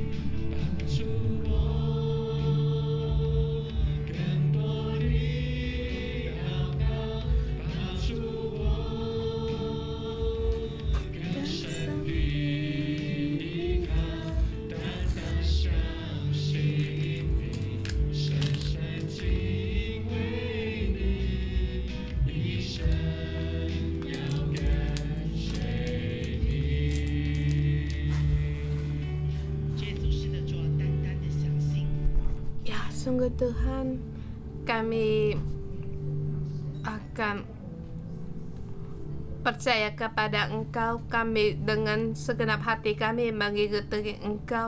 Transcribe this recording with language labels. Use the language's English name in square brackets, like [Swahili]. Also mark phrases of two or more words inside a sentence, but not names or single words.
[Chinese] 幫助我更多地禱告，幫助我更深地依靠，單單相信你，深深敬畏你，一生要跟隨你。 [Indonesian] Yesus sudah jual dan disangsi. Ya, sungguh Tuhan, kami akan percaya kepada Engkau. Kami dengan segenap hati kami mengikuti Engkau.